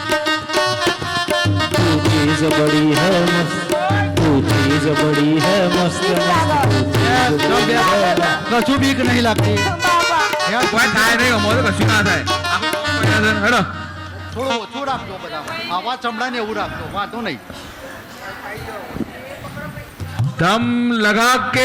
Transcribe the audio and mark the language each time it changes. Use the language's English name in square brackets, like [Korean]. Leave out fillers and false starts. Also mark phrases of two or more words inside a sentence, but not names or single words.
[Hindi] तू चीज बड़ी है मस्त तू चीज बड़ी है मस्त [Gujarati] કશું બીક નહીં લાગતી બાપા, યાર, કોઈ થાય નહીં અમારે તો કશું ના થાય આખું ગામ પડ્યા છે. હેડો થોડું ઓછું રાખજો બધા આવા ચમડાને એવું રાખજો વાંધો નહીં [Hindi] દમ લગા કે